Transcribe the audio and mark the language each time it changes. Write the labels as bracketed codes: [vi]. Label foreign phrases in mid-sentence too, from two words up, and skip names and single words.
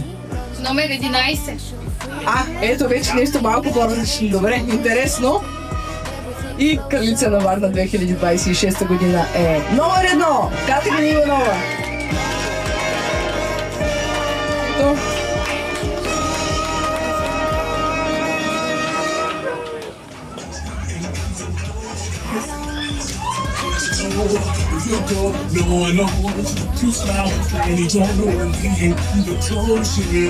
[bg] Номер 11. Ето вече нещо малко по-различно. Добре, интересно. И Кралица на Варна 2026 година е номер 1. Катерина Иванова. Ето. [en] No one knows. Two smiles and he don't know when he ain't even close yet.